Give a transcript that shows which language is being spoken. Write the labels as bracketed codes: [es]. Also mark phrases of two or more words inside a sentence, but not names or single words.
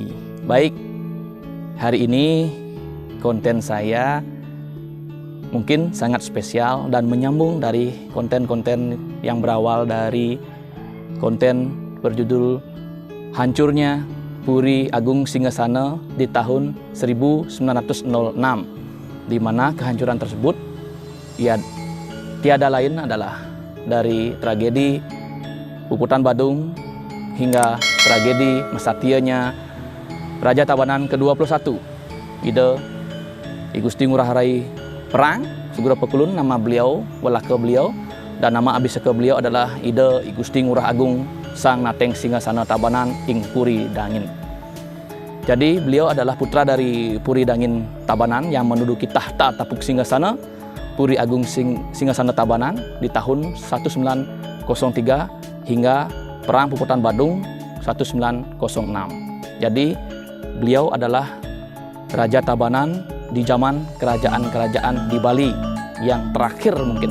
[id] Baik, hari ini konten saya mungkin sangat spesial dan menyambung dari konten-konten yang berawal dari konten berjudul Hancurnya Puri Agung Singgasana di tahun 1906, di mana kehancuran tersebut ya tiada lain adalah dari tragedi Puputan Badung hingga tragedi mesatianya Raja Tabanan ke-21 Ida I Gusti Ngurah Rai Perang, [ban] Sugro Pekulun, [id] nama beliau, walaka beliau, dan nama abiseke beliau adalah Ida I Gusti Ngurah Agung Sang Nateng Singgasana Tabanan ing Puri Dangin. Jadi beliau adalah putra dari Puri Dangin Tabanan yang menduduki tahta Tapuk Singgasana Puri Agung Singgasana Tabanan di tahun 1903 hingga Perang Puputan Badung 1906. Jadi beliau adalah Raja Tabanan di zaman kerajaan-kerajaan di Bali yang terakhir mungkin.